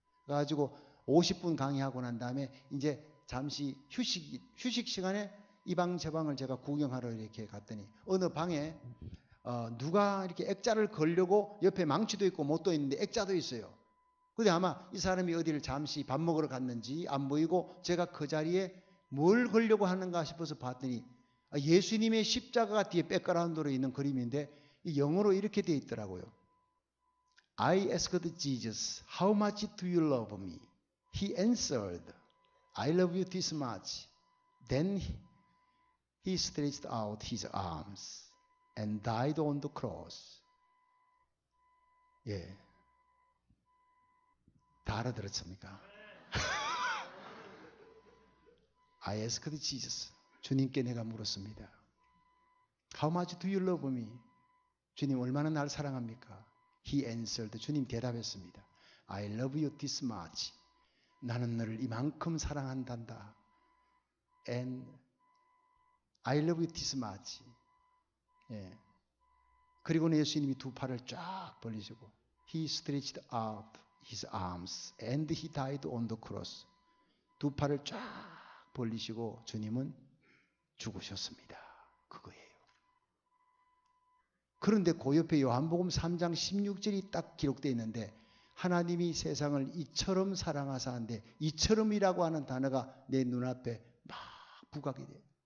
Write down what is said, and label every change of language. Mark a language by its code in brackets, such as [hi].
[ko] 그래가지고 50분 강의하고 난 다음에 이제 잠시 휴식 시간에 이 방 저 방을 제가 구경하러 이렇게 갔더니 어느 방에 누가 이렇게 액자를 걸려고 옆에 망치도 있고 못도 있는데 액자도 있어요. 근데 아마 이 사람이 어디를 잠시 밥 먹으러 갔는지 안 보이고 제가 그 자리에 뭘 걸려고 하는가 싶어서 봤더니 예수님의 십자가가 뒤에 백그라운드로 있는 그림인데 이 영어로 이렇게 되어 있더라고요. [en] I asked Jesus, how much do you love me? He answered, I love you this much. Then he stretched out his arms and died on the cross. [ko] 예. 다 알아들었습니까? [en] I asked Jesus. [ko] 주님께 내가 물었습니다. [en] How much do you love me? [ko] 주님 얼마나 날 사랑합니까? [en] He answered. [ko] 주님 대답했습니다. [en] I love you this much. [ko] 나는 너를 이만큼 사랑한단다. [en] And I love you this much. [ko] 예. 그리고는 예수님이 두 팔을 쫙 벌리시고 [en] He stretched out his arms and he died on the cross. [ko] 두 팔을 쫙 벌리시고 주님은 죽으셨습니다. 그거예요. 그런데 그 옆에 요한복음 3장 16절이 딱 기록되어 있는데 하나님이 세상을 이처럼 사랑하사 한데 이처럼이라고 하는 단어가 내 눈앞에 막 부각이 돼요.